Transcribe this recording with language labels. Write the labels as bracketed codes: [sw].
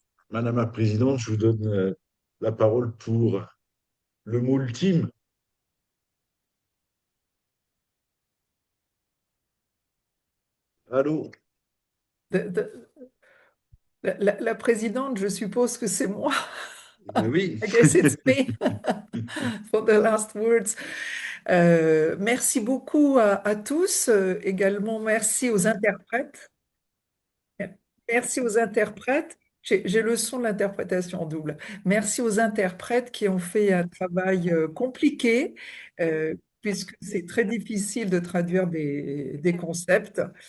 [fr] Madame la Présidente, je vous donne la parole pour le mot ultime. Allô? De- de- la présidente, je suppose que c'est moi. Ben oui. [en] I guess it's me for the last words. [fr] Merci beaucoup à tous. Également, merci aux interprètes. Merci aux interprètes. J'ai le son de l'interprétation en double. Merci aux interprètes qui ont fait un travail compliqué, puisque c'est très difficile de traduire des concepts.